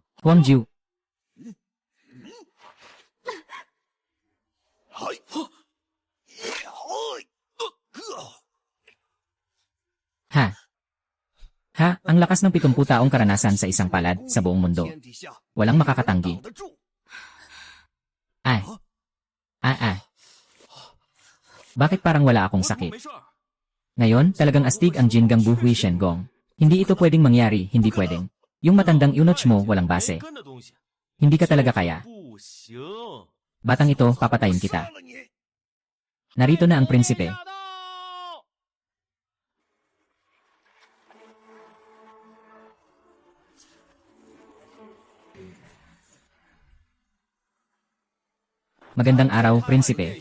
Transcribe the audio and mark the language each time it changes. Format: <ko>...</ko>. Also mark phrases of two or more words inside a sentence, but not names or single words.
<tl>Huang Jiu. Ha? Ha? Ang lakas ng 70 taong karanasan sa isang palad sa buong mundo.</tl> <zh>天底下</zh> <tl>Walang makakatanggi.</tl> <zh>挡得住。</zh> <tl>Ay. Bakit parang wala akong</tl> <zh>我</zh> <tl>sakit?</tl> <zh>没事儿。</zh> <tl>Ngayon, talagang astig ang Jingang Buhui Shenggong. Hindi ito pwedeng mangyari, hindi pwedeng. Yung matandang Eunuch mo walang base.</tl> <zh>跟的东西</zh> <tl>Hindi ka talaga kaya.</tl> <zh>不行。</zh> <tl>Batang ito, papatayin kita.</tl> <zh>杀了你！</zh> <tl>Narito na ang prinsipe.</tl> <zh>驾到！</zh> <tl>Magandang araw, prinsipe.</tl>